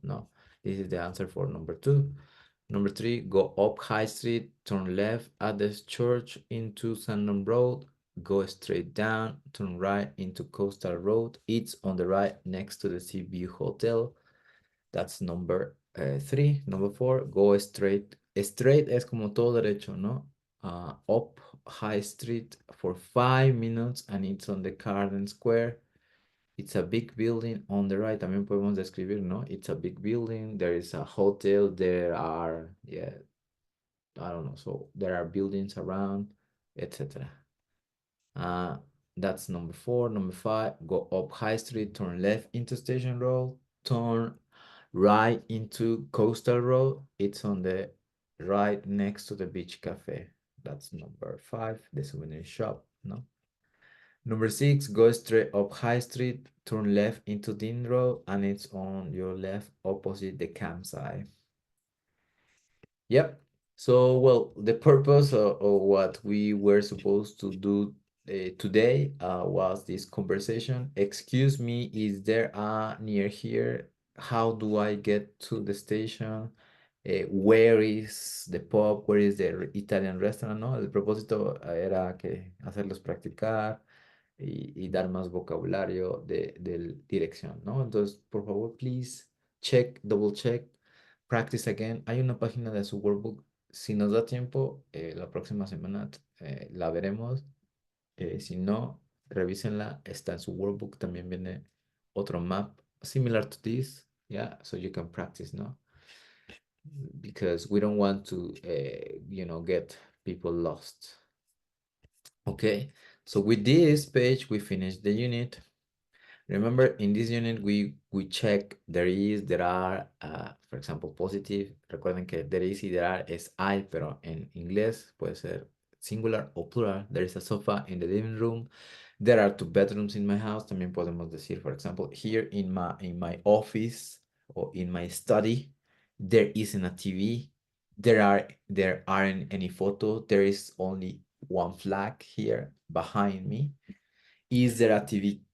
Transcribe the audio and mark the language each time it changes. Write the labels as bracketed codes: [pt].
[en] No, this is the answer for number 2. Number 3, go up High Street, turn left at the church into Sandon Road. Go straight down, turn right into Coastal Road. It's on the right next to the Sea View Hotel. That's number 3. Number 4, go straight. [es] Straight es como todo derecho, ¿no? [en] Up High Street for 5 minutes and it's on the Garden Square. It's a big building on the right. [es] También podemos describir, ¿no? [en] It's a big building. There is a hotel. There are, yeah, I don't know. So there are buildings around, etc. That's number 4. Number 5, go up High Street, turn left into Station Road, turn right into Coastal Road. It's on the right next to the Beach Cafe. That's number 5, the souvenir shop, no? Number 6, go straight up High Street, turn left into Dean Road, and it's on your left opposite the campsite. Yep. So, well, the purpose of what we were supposed to do today was this conversation. Excuse me, is there a near here? How do I get to the station? Where is the pub? Where is the Italian restaurant? [es] ¿No? El propósito era que hacerlos practicar y dar más vocabulario de dirección, ¿no? Entonces, por favor, [en] please check, double check, practice again. [es] Hay una página de su workbook. Si nos da tiempo, la próxima semana la veremos. Si no, revísenla. Está en su workbook. También viene otro [en] map similar to this. Yeah, so you can practice, ¿no? Because we don't want to, get people lost. Okay, so with this page, we finish the unit. Remember, in this unit, we check there are, for example, positive. [es] Recuerden que there is y there are es hay, pero en inglés puede ser singular o plural. [en] There is a sofa in the living room. There are 2 bedrooms in my house. [es] También podemos decir, [en] for example, here in my office or in my study, there isn't a TV. There aren't any photos. There is only one flag here behind me. Is there a TV?